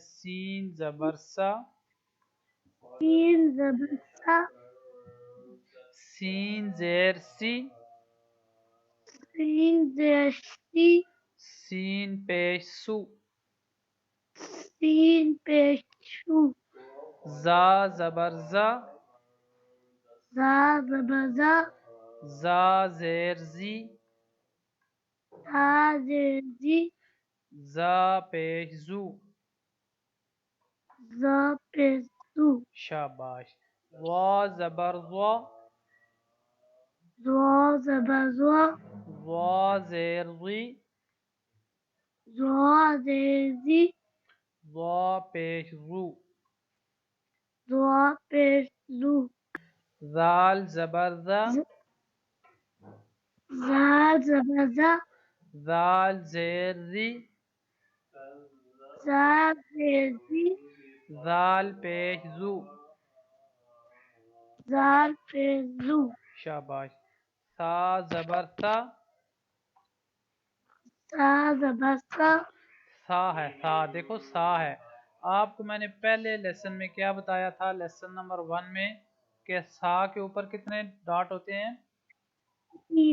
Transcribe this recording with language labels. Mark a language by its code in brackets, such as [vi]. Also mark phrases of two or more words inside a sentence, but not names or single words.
[ur] سین زبر سا، تین زبر سا، سین زیر سی، سین زیر سی، سین پیش سو، سین پیش سو، زا زبر زا، زا زبر زا، زا زیر زی، زا زیر زی، زا پیش زو، زا پیش زو، شاباش. وا زبر وا، زوا زبر زوا، وا زیر ضی، زوا زیر زی، وا پیش رو، زوا پیش زو، زال زبر ذا، زا زبر زا، زال زیر ذی، زا زیر زی، زال پیش زو، زال پیش زو، شاباش. سا زبر سا، سا زبر سا، سا ہے، سا دیکھو سا ہے. آپ کو میں نے پہلے لیسن میں کیا بتایا تھا، [en] lesson number [ur] 1 میں، کہ سا کے اوپر کتنے ڈاٹ ہوتے ہیں؟ تین،